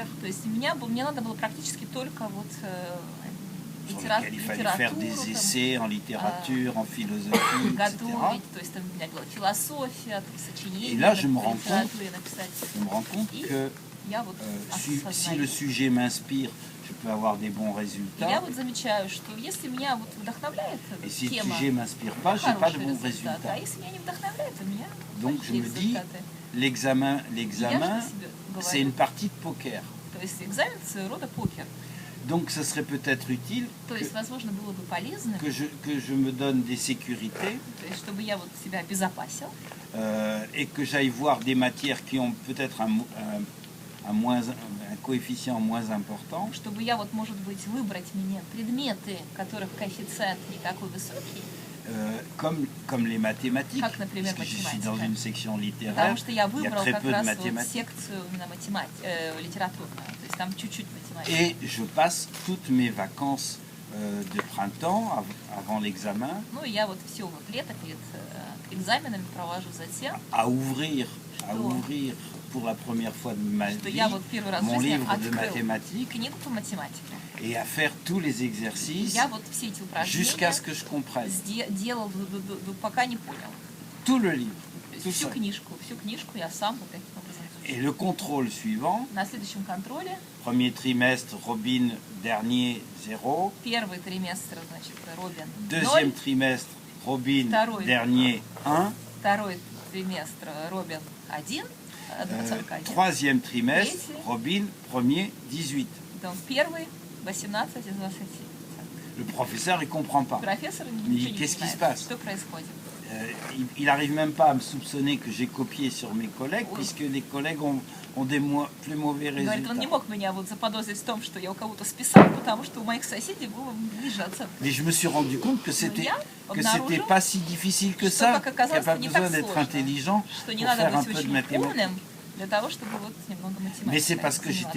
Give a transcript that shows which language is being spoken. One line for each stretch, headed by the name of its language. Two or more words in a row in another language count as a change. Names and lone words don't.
Russian: то есть мне надо было практически только вот
French: sur lesquelles il fallait faire des essais en littérature, en philosophie, etc.
Russian: готовить, то есть там у меня была философия, сочинения,
French: Et là, je me rends
Russian: литературе написать.
French: compte que
Russian: Я вот
French: si
Russian: осознаю.
French: le sujet m'inspire, je peux avoir des bons
Russian: Я
French: résultats.
Russian: вот замечаю, что если меня вот вдохновляет
French: Et si le
Russian: тема,
French: sujet ne m'inspire pas, je n'ai pas de
Russian: хорошие
French: bons
Russian: результаты, а
French: résultats.
Russian: если меня не вдохновляет, то у меня
French: Donc je
Russian: плохие
French: me dis,
Russian: результаты.
French: l'examen,
Russian: И я же себе
French: c'est une
Russian: говорю,
French: partie de poker.
Russian: то То есть экзамен своего рода покер.
French: Donc ce serait peut-être utile
Russian: То есть, возможно, было бы полезно,
French: que je me donne des sécurités
Russian: то есть, чтобы я вот себя обезопасил,
French: et que j'aille voir des matières qui ont peut-être un coefficient moins important.
Russian: чтобы я вот, может быть, выбрать мне предметы, которых коэффициент не такой высокий,
French: Comme les mathématiques,
Russian: Как, например,
French: parce que je suis mathématiques, dans ouais. une section littéraire,
Russian: потому что я
French: il y a
Russian: выбрал
French: très
Russian: как
French: peu de
Russian: раз вот
French: mathématiques.
Russian: секцию именно литературную, то есть там чуть-чуть математики.
French: Et je passe toutes mes vacances de printemps avant l'examen
Russian: Ну и я вот все вот лето перед экзаменами провожу за тем,
French: à ouvrir
Russian: Что?
French: pour la première fois de ma
Russian: что
French: vie
Russian: я вот первый раз в
French: mon
Russian: жизни
French: livre de
Russian: открыл
French: mathématiques
Russian: книгу по математике.
French: et à faire tous les exercices
Russian: Я вот все эти
French: jusqu'à
Russian: упражнения
French: ce que je comprenne
Russian: делал, пока не понял.
French: tout le livre.
Russian: То есть
French: Tout
Russian: всю
French: ça.
Russian: книжку я сам вот таким образом
French: Et
Russian: изучил.
French: le contrôle suivant,
Russian: На следующем контроле
French: premier trimestre, Robin, dernier, 0.
Russian: первый триместр, значит, Робин
French: Deuxième
Russian: 0,
French: trimestre, Robin,
Russian: Второй.
French: dernier, 1.
Russian: второй триместр Робин 1, оценка 1.
French: Troisième trimestre,
Russian: Третий.
French: Robin, premier, 18.
Russian: Потом первый 18 из 20.
French: Le professeur, il ne comprend pas.
Russian: Профессор
French: Mais
Russian: ничего не
French: qu'est-ce qui se
Russian: понимает,
French: passe?
Russian: что происходит.
French: Il n'arrive même pas à me soupçonner que j'ai copié sur mes collègues, Oui. puisque les collègues ont des plus mauvais
Russian: Говорит,
French: résultats.
Russian: он не мог меня вот заподозрить в том, что я у кого-то списал, потому что у моих соседей было ниже оценка.
French: Mais je me suis rendu compte que c'était
Russian: я
French: c'était
Russian: обнаружил,
French: pas si difficile que
Russian: что,
French: ça,
Russian: как
French: qu'il n'y a
Russian: оказалось,
French: pas
Russian: не
French: besoin
Russian: так
French: d'être
Russian: сложно,
French: intelligent
Russian: что не
French: pour
Russian: надо
French: faire un
Russian: быть
French: peu de
Russian: очень
French: mathématiques.
Russian: умным для того, чтобы вот немного математикой
French: Mais c'est parce que j'étais